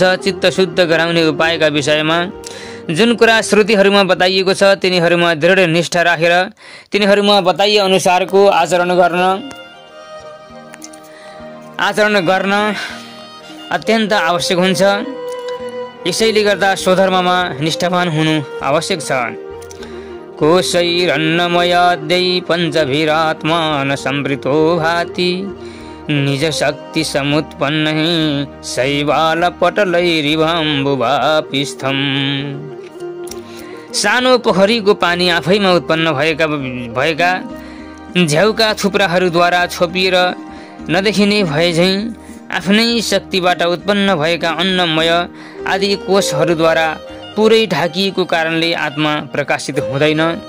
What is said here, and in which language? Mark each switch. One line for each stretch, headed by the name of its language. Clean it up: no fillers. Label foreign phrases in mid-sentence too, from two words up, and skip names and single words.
Nepali: चित्त शुद्ध गराउने उपायका विषयमा जुन कुरा श्रुतिहरूमा बताइएको छ, तिनीहरूमा दृढ निष्ठा राखेर तिनीहरूमा बताइए अनुसारको आचरण गर्न अत्यन्त आवश्यक हुन्छ। यसैले गर्दा स्वधर्ममा निष्ठावान हुनु आवश्यक छ।
Sanskrit: कोशैरन्नमयाद्यै पञ्चभिरात्मान संवृतो भाति निज शक्ति समुत्पन्नै शैवालपटलैरिवाम्बुवापिस्थम्।
Nepali: सानो पोखरीको पानी आफैमा उत्पन्न भएका झ्याउका थुप्राहरूद्वारा छोपिएर नदेखिने भए झैँ आफ्नै शक्तिबाट उत्पन्न भएका अन्नमय आदि कोषहरूद्वारा पुरै ढाकिएको कारणले आत्मा प्रकाशित हुँदैन।